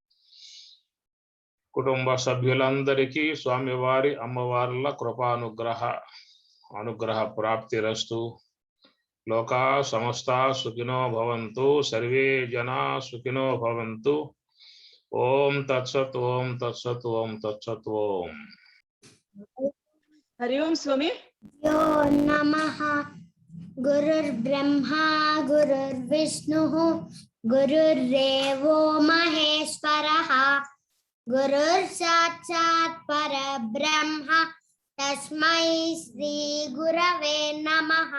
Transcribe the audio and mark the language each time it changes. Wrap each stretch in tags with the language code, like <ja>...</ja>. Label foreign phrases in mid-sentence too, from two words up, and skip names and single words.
<te>కుటుంబ సభ్యులందరికీ స్వామివారి అమ్మవార్ల అనుగ్రహ ప్రాప్తిరస్తు.</te> <sa>లోకా సమస్త సుఖినో భవంతు, సర్వే జనా సుఖినో భవంతు. ఓం తత్సత్ ఓం తత్సత్ ఓం తత్సత్ ఓం. हरि ओम स्वामी. यो नमः. गुरुर्ब्रह्मा गुरुर्विष्णुः गुरुर्देवो महेश्वरः गुरुर्साक्षात् परब्रह्म तस्मै श्री गुरवे नमः.</sa>